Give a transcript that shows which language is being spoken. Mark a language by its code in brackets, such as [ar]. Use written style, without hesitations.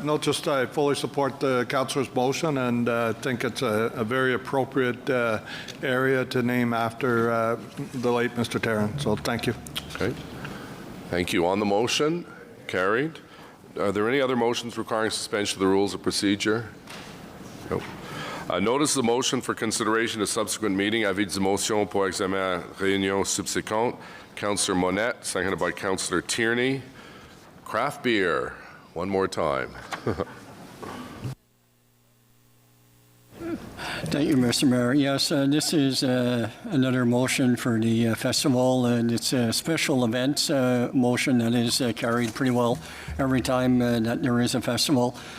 [en] No, just I fully support the councillor's motion and think it's a very appropriate area to name after the late Mr. Terron. So thank you. Okay. Thank you. On the motion, carried. Are there any other motions requiring suspension of the rules of procedure? No. Notice the motion for consideration of subsequent meeting. [fr] Avis de motion pour examen à réunion subséquente. [en] Councillor Monette, seconded by Councillor Tierney. Craft beer, one more time. Thank you, Mr. Mayor. Yes, this is another motion for the festival, and it's a special events motion that is carried pretty well every time that there is a festival.